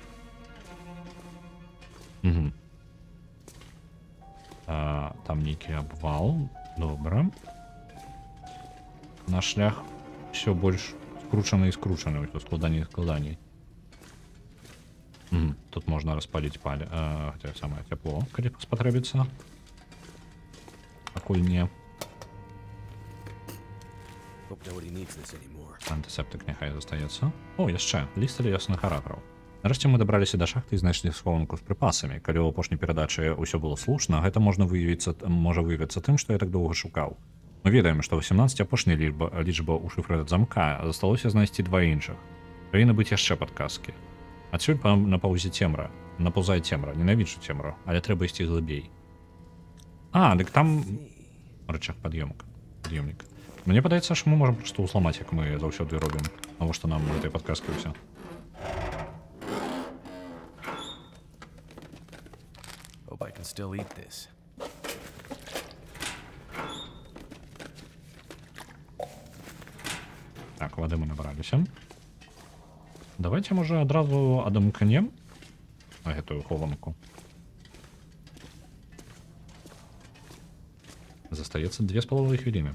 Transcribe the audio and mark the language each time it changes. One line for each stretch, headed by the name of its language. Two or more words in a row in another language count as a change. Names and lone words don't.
Belarusian: Там нейкі абвал. Добра. Наш шлях все больш скручаны і скручаны, складаней і складаней. Тут можна распаліць гэтае самае цяпло, калі спатрэбіцца. Пакуль не.
English: Hope nobody needs this anymore.
Belarusian: Антысептык няхай застаецца. О, яшчэ, ліст лесных аратараў. Нарэшце мы дабраліся да шахты і знайшлі схованку з прыпасамі. Калі ў апошняй перадачы ўсё было слушна, гэта можа выявіцца тым, што я так доўга шукаў. Мы ведаем, што 18 апошняя лічба ў шыфры замка, засталося знайсці 2 іншых. Павінны быць яшчэ падказкі. Адсюль напаўзае цемра, ненавіджу цемру, але трэба ісці глыбей. Дык там рычаг пад'ёмнік. Мне падаецца, што мы можам проста ўсламаць, як мы заўсёды робім. Навошта нам гэтай падказкі ўсё?
English: Hope I can still eat this.
Belarusian: Так, вады мы набраліся. Давайте, можа, адразу адамкнем на гэтую хованку. Застаецца 2,5 хвіліны.